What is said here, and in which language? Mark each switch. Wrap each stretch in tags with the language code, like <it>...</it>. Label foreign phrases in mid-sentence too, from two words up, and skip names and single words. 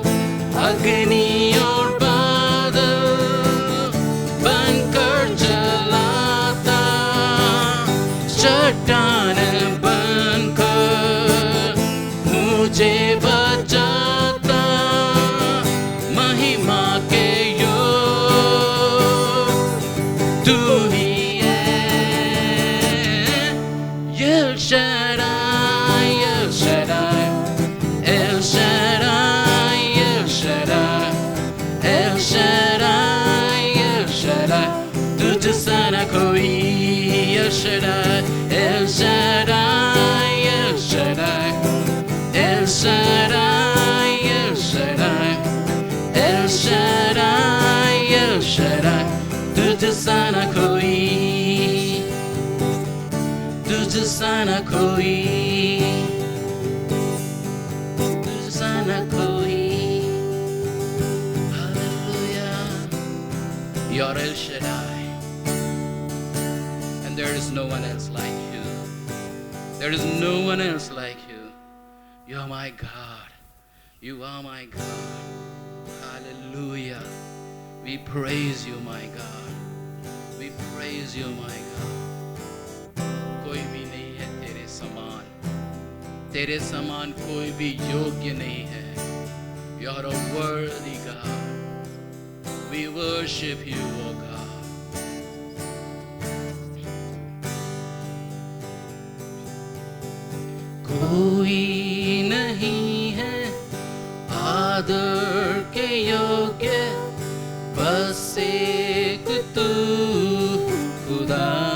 <hi>अग्नि और बादल बनकर जलाता. चट्टान बनकर मुझे बचाता. महिमा के योग तू ही है. El Shaddai, El Shaddai, El Shaddai, El Shaddai, El Shaddai, El Shaddai, तुझ सा न कोई. El Shaddai, El Shaddai, El Shaddai, El Shaddai, El Shaddai, El Shaddai, El Shaddai, तुझ सा न कोई. तुझ सा न कोई. तुझ सा न कोई.</hi> <en>Hallelujah. You are El Shaddai, and there is no one else like you. There is no one else like you. You are my God. You are my God. Hallelujah. We praise you, my God. We praise you, my God.</en> <hi>कोई भी नहीं है तेरे समान. तेरे समान कोई भी योग्य नहीं है.</hi> <en>You are a worthy God. We worship you, O God.</en> <hi>कोई नहीं है आदर के योग्य, बस एक तू खुदा.</hi>